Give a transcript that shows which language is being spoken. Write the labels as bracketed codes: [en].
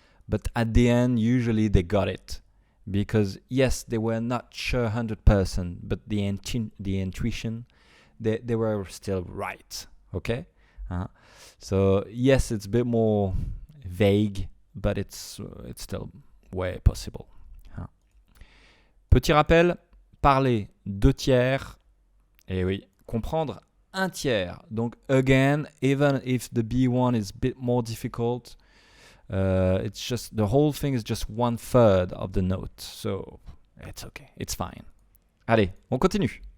[en] But at the end, usually they got it. Because yes, they were not sure 100%, but the intuition, they were still right. Okay? So yes, it's a bit more vague, but it's still way possible. [fr] Petit rappel, parler 2 tiers, et oui, comprendre 1 tiers. [en] Donc again, even if the B1 is a bit more difficult, it's just the whole thing is just 1/3 of the note. So it's okay, it's fine. [fr] Allez, on continue.